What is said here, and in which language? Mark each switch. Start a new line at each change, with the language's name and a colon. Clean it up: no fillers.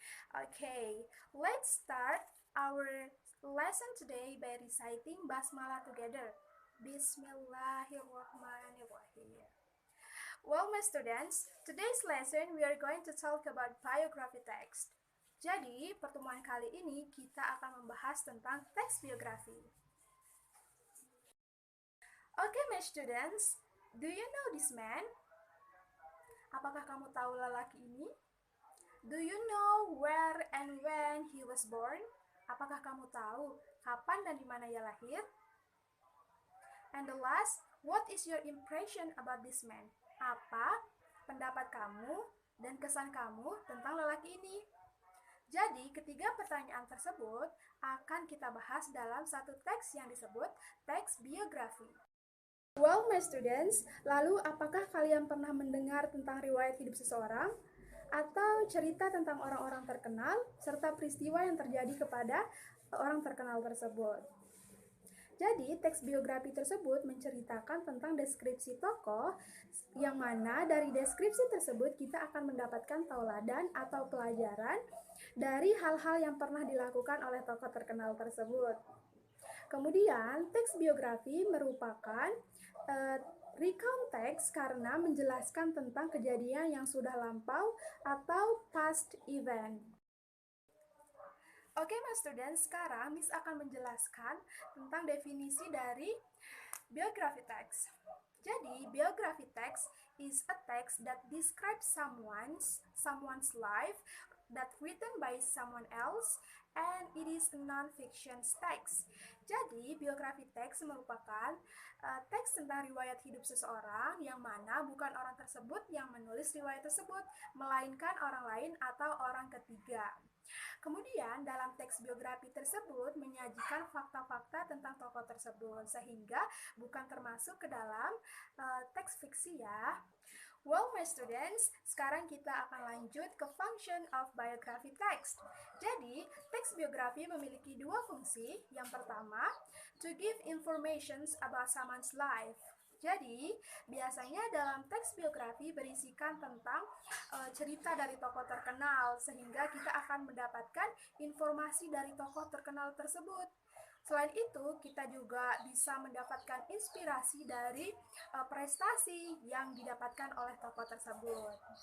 English: Okay, let's start our lesson today by reciting Basmalah together.
Arabic: Bismillahirrahmanirrahim.
English: Well, my students, today's lesson we are going to talk about biography text.
Indonesian: Jadi, pertemuan kali ini kita akan membahas tentang teks biografi.
English: Okay, my students, do you know this man?
Indonesian: Apakah kamu tahu lelaki ini?
English: Do you know where and when he was born?
Indonesian: Apakah kamu tahu kapan dan di mana ia lahir?
English: And the last, what is your impression about this man?
Indonesian: Apa pendapat kamu dan kesan kamu tentang lelaki ini? Jadi, ketiga pertanyaan tersebut akan kita bahas dalam satu teks yang disebut teks biografi.
English: Well, my students,
Indonesian: lalu apakah kalian pernah mendengar tentang riwayat hidup seseorang? Atau cerita tentang orang-orang terkenal, serta peristiwa yang terjadi kepada orang terkenal tersebut. Jadi, teks biografi tersebut menceritakan tentang deskripsi tokoh, yang mana dari deskripsi tersebut kita akan mendapatkan tauladan atau pelajaran dari hal-hal yang pernah dilakukan oleh tokoh terkenal tersebut. Kemudian, teks biografi merupakan recount text karena menjelaskan tentang kejadian yang sudah lampau atau
English: past event.
Indonesian: Oke,
English: my students,
Indonesian: sekarang Miss akan menjelaskan tentang definisi dari biography text. Jadi,
English: biography text is a text that describes someone's life that written by someone else, and it is a non-fiction text.
Indonesian: Jadi, biografi teks merupakan teks tentang riwayat hidup seseorang yang mana bukan orang tersebut yang menulis riwayat tersebut, melainkan orang lain atau orang ketiga. Kemudian, dalam teks biografi tersebut menyajikan fakta-fakta tentang tokoh tersebut, sehingga bukan termasuk ke dalam teks fiksi ya.
English: Well, my students,
Indonesian: sekarang kita akan lanjut ke
English: function of biography text.
Indonesian: Jadi, teks biografi memiliki dua fungsi. Yang pertama,
English: to give informations about someone's life.
Indonesian: Jadi, biasanya dalam teks biografi berisikan tentang cerita dari tokoh terkenal, sehingga kita akan mendapatkan informasi dari tokoh terkenal tersebut. Selain itu, kita juga bisa mendapatkan inspirasi dari prestasi yang didapatkan oleh tokoh tersebut.